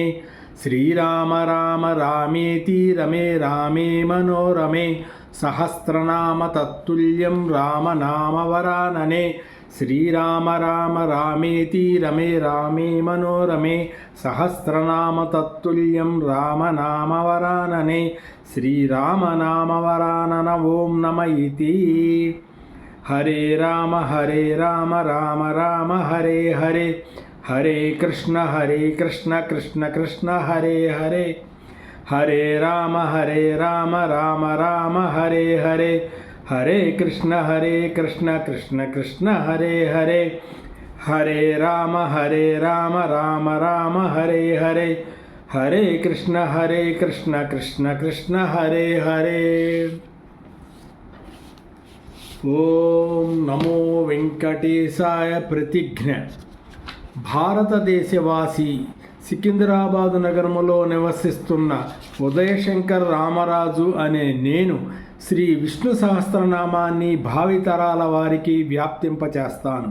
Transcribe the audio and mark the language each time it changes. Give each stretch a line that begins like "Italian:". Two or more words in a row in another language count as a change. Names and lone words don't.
Sanskrit: శ్రీరామ రామ రామేతి రమే రామే మనోరమే సహస్రనామ తత్తుల్యం రామనామవరాననే. శ్రీరామ రామ రామేతి రమే రామే మనోరమే సహస్రనామ తత్తుల్యం రామనామవరాననే. శ్రీరామనామవరానన ఓం నమ ఇతి. హరే రామ రామ రామ హరే హరే. హరే కృష్ణ కృష్ణ కృష్ణ హరే హరే. హరే రామ రామ రామ హరే హరే. హరే కృష్ణ కృష్ణ కృష్ణ హరే హరే. హరే రామ రామ రామ హరే హరే. హరే కృష్ణ కృష్ణ కృష్ణ హరే హరే. ఓం నమో వెంకటేశాయ. ప్రతిజ్ఞ.
Telugu: భారతదేశవాసి సికింద్రాబాదు నగరములో నివసిస్తున్న ఉదయశంకర్ రామరాజు అనే నేను శ్రీ విష్ణు సహస్రనామాన్ని భావితరాల వారికి వ్యాప్తింపచేస్తాను.